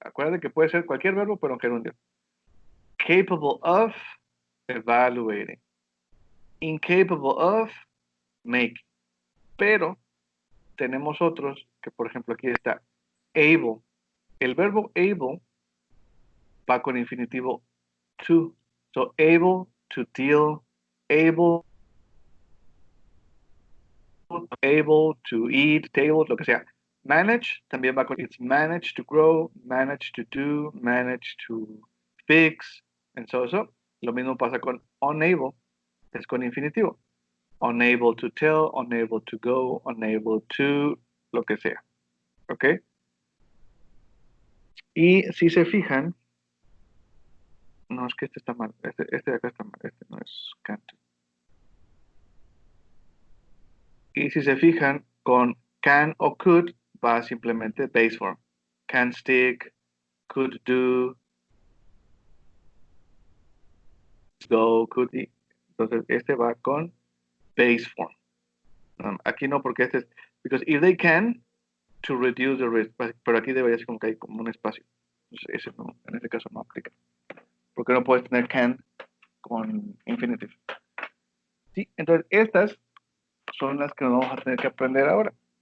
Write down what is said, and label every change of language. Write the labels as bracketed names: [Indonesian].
[Spanish] Acuérdate que puede ser cualquier verbo, pero en gerundio. Capable of, evaluating. Incapable of, making. Pero tenemos otros que, por ejemplo, aquí está able. El verbo able va con infinitivo to. [English] So, able to deal, able to eat, table, [Spanish] lo que sea. [English] Manage [Spanish] también va con [English] it's manage to grow, manage to do, manage to fix, and so. [Spanish] Lo mismo pasa con unable, es con infinitivo. [English] Unable to tell, unable to go, unable to, [Spanish] lo que sea. ¿Ok? Y si se fijan, no, es que este está mal, este de acá está mal, este no es can't. Y si se fijan, con can o could va simplemente base form. [English] Can stick, could do, go, could eat. [Spanish] Entonces, este va con base form. Aquí no, porque este es, [English] because if they can, to reduce the risk, [Spanish] pero aquí debería ser como que hay como un espacio. Entonces, ese no, en este caso no aplica. Porque no puedes tener can con infinitive. Sí, entonces estas son las que nos vamos a tener que aprender ahora.